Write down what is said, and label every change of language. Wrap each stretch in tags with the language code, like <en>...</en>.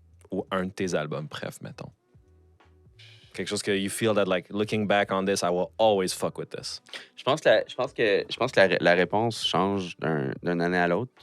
<fr>Ou un de tes albums préf, mettons. Quelque chose que</fr> <en>you feel that, like, looking back on this, I will always fuck with this.</en> <fr>Je pense que la réponse change d'une année à l'autre.</fr>